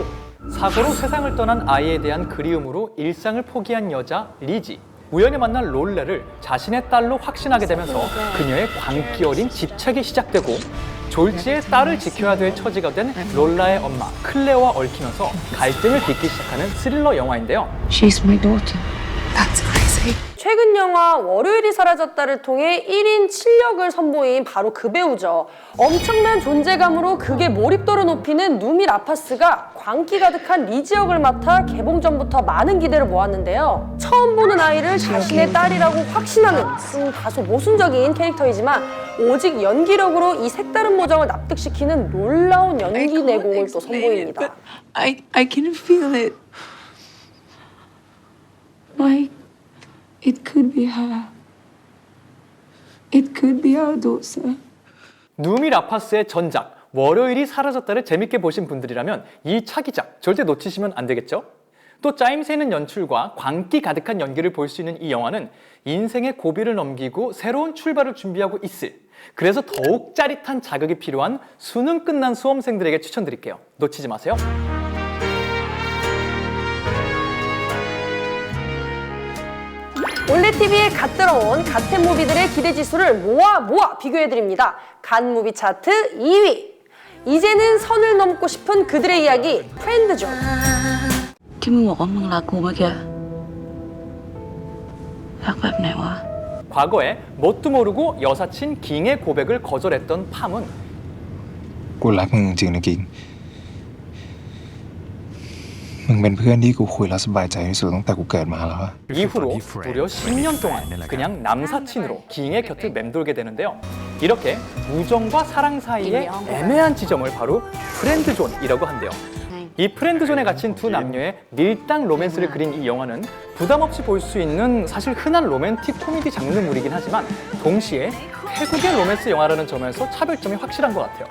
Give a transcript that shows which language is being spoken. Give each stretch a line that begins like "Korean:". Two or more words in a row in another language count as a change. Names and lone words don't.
Korean: 사고로 세상을 떠난 아이에 대한 그리움으로 일상을 포기한 여자 리지. 우연히 만난 롤레를 자신의 딸로 확신하게 되면서 그녀의 광기 어린 집착이 시작되고 졸지에 딸을 지켜야 될 처지가 된 롤라의 엄마 클레어와 얽히면서 갈등을 빚기 시작하는 스릴러 영화인데요.
English: She's my daughter. That's crazy.
Korean: 최근 영화 월요일이 사라졌다를 통해 1인 7역을 선보인 바로 그 배우죠. 엄청난 존재감으로 극의 몰입도를 높이는 누미 라파스가 광기 가득한 리지 역을 맡아 개봉 전부터 많은 기대를 모았는데요. 처음 보는 아이를 자신의 딸이라고 확신하는 좀 다소 모순적인 캐릭터이지만 오직 연기력으로 이 색다른 모정을 납득시키는 놀라운 연기 내공을 또 선보입니다.
English: I can feel it. Like it could be her. It could be our daughter.
Korean: 누미 라파스의 전작 월요일이 사라졌다를 재밌게 보신 분들이라면 이 차기작 절대 놓치시면 안 되겠죠? 또 짜임새 있는 연출과 광기 가득한 연기를 볼 수 있는 이 영화는 인생의 고비를 넘기고 새로운 출발을 준비하고 있을, 그래서 더욱 짜릿한 자극이 필요한 수능 끝난 수험생들에게 추천드릴게요. 놓치지 마세요. 올레TV에 갓 들어온 갓템 무비들의 기대 지수를 모아 비교해드립니다. 간 무비 차트 2위. 이제는 선을 넘고 싶은 그들의 이야기, 프렌드존.
Thai: ที่มึงบอกว่ามึงรักกูเมื่อกี้รักแบบไหนวะ
Korean: 과거에 뭣도 모르고 여사친 깅의 고백을 거절했던 팜은
Thai: กูรักมึงจริงนะกิ๊งมึงเป็นเพื่อนที่กูคุยแล้วสบายใจที่สุดตั้งแต่กูเกิดมาแล้วอะ
Korean: 이후로 무려 10년 동안 그냥 남사친으로 깅의 곁을 맴돌게 되는데요. 이렇게 우정과 사랑 사이의 애매한 지점을 바로 프렌드존이라고 한대요. 이 프렌드존에 갇힌 두 남녀의 밀당 로맨스를 그린 이 영화는 부담 없이 볼 수 있는 사실 흔한 로맨틱 코미디 장르물이긴 하지만 동시에 태국의 로맨스 영화라는 점에서 차별점이 확실한 것 같아요.